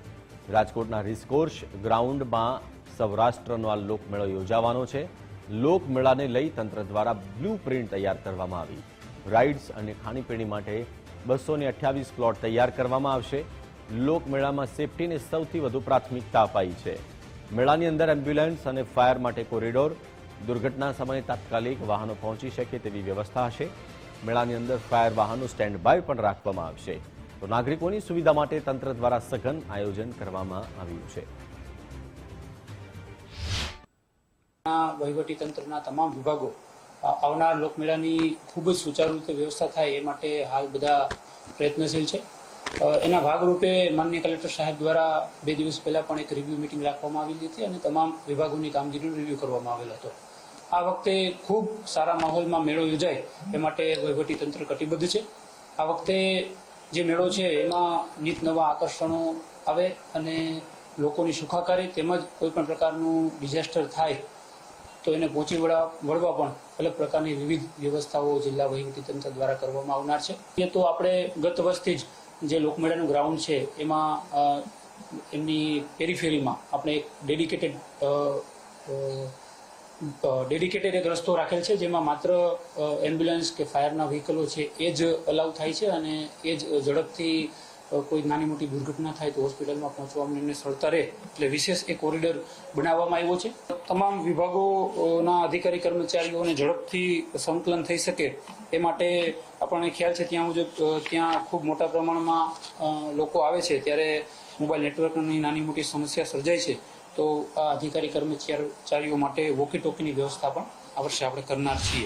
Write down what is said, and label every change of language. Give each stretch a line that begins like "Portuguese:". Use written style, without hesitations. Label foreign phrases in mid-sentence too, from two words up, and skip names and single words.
Gujarati: રાજકોટના રેસકોર્સ ગ્રાઉન્ડમાં સૌરાષ્ટ્રનો આ લોકમેળો યોજાવાનો છે। લોકમેળાને લઈ તંત્ર દ્વારા બ્લુપ્રિન્ટ તૈયાર કરવામાં આવી। રાઇડ્સ અને ખાણીપીણી માટે 228 પ્લોટ તૈયાર કરવામાં આવશે। લોકમેળામાં સેફટીને સૌથી વધુ પ્રાથમિકતા અપાઈ છે। મેળાની અંદર એમ્બ્યુલન્સ અને ફાયર માટે કોરિડોર, દુર્ઘટના સમય તાત્કાલિક વાહનો પહોંચી શકે તેવી વ્યવસ્થા હશે। મેળાની અંદર ફાયર વાહનો
English: stand by
Gujarati: પણ રાખવામાં આવશે। તો નાગરિકોની સુવિધા માટે તંત્ર દ્વારા સઘન આયોજન કરવામાં આવ્યું છે। વહીવટી તંત્રના તમામ વિભાગો આવનાર લોકમેળાની ખૂબ જ સુચારૂ રીતે વ્યવસ્થા થાય એ માટે હાલ બધા પ્રયત્નશીલ છે। એના ભાગરૂપે માનનીય કલેક્ટર સાહેબ દ્વારા 2 દિવસ પહેલા પણ એક
English: review meeting
Gujarati: રાખવામાં આવેલી હતી અને તમામ વિભાગોની કામગીરીનો રિવ્યૂ કરવામાં આવેલો હતો। આ વખતે ખૂબ સારા માહોલમાં મેળો યોજાય એ માટે વહીવટી તંત્ર કટિબદ્ધ છે। આ વખતે જે મેળો છે એમાં નિત નવા આકર્ષણો આવે અને લોકોની સુખાકારી તેમજ કોઈપણ પ્રકારનું ડિઝાસ્ટર થાય તો એને પહોંચી વળવા પણ અલગ પ્રકારની વિવિધ વ્યવસ્થાઓ જિલ્લા વહીવટી તંત્ર દ્વારા કરવામાં આવનાર છે। એ તો આપણે ગત વર્ષથી જ જે લોકમેળાનું ગ્રાઉન્ડ છે એમાં એમની પેરિફેરીમાં આપણે એક ડેડિકેટેડ એક રસ્તો રાખેલ છે જેમાં માત્ર એમ્બ્યુલન્સ કે ફાયરના વ્હીકલો છે એ જ અલાઉ થાય છે અને એ જ ઝડપથી કોઈ નાની મોટી દુર્ઘટના થાય તો હોસ્પિટલમાં પહોંચવામાં એમને સરળતા રહે એટલે વિશેષ એક કોરિડોર બનાવવામાં આવ્યો છે। તમામ વિભાગોના અધિકારી કર્મચારીઓને ઝડપથી સંકલન થઈ શકે એ માટે આપણને ખ્યાલ છે ત્યાં ખૂબ મોટા પ્રમાણમાં લોકો આવે છે ત્યારે મોબાઈલ નેટવર્કની નાની મોટી સમસ્યા સર્જાય છે તો આ અધિકારી કર્મચારીઓ માટે
English: walkie talkieની
Gujarati: વ્યવસ્થા પણ આ વર્ષે આપણે કરનાર છીએ।